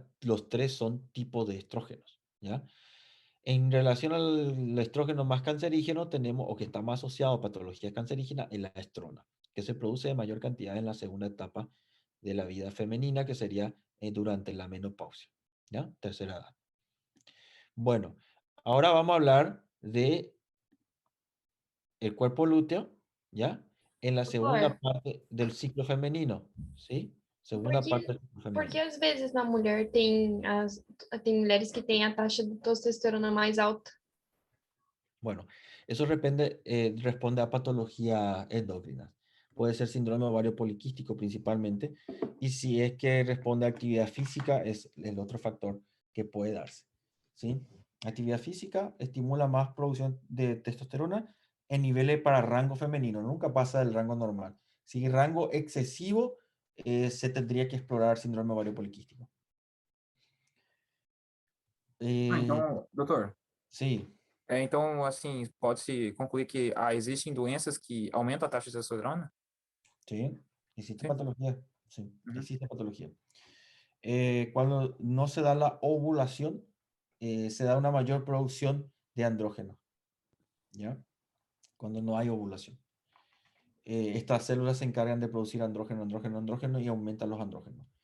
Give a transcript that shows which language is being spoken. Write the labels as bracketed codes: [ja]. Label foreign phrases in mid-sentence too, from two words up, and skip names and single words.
[es] Los tres son tipos de estrógenos, ¿ya? En relación al estrógeno más cancerígeno, tenemos, o que está más asociado a patología cancerígena, es la estrona, que se produce en mayor cantidad en la segunda etapa de la vida femenina, que sería durante la menopausia, ¿ya? Tercera edad. Bueno, ahora vamos a hablar de el cuerpo lúteo, ¿ya? En la segunda [pt] Doutor, [es] parte del ciclo femenino, ¿sí? [pt] por [es] Segunda parte [pt] que, [es] del ciclo [pt] por que [es] femenino. [pt] às vezes na mulher tem mulheres que têm a taxa de testosterona mais alta? [es] Bueno, eso responde a patología endocrina. Puede ser síndrome ovario poliquístico principalmente, y si es que responde a actividad física, es el otro factor que puede darse, ¿sí? Actividad física estimula más producción de testosterona en niveles para rango femenino, nunca pasa del rango normal. Si rango excesivo, se tendría que explorar síndrome ovario poliquístico. Eh, [pt] Então, doutor, [es] sí, [pt] então, assim, pode-se concluir que existem doenças que aumentam a taxa de testosterona? [es] sí, existe [pt] Sim. [es] patología, sí, Uhum. existe patología. Cuando no se da la ovulación, se da una mayor producción de andrógeno, ¿ya? Cuando no hay ovulación. Estas células se encargan de producir andrógeno, andrógeno, andrógeno y aumentan los andrógenos.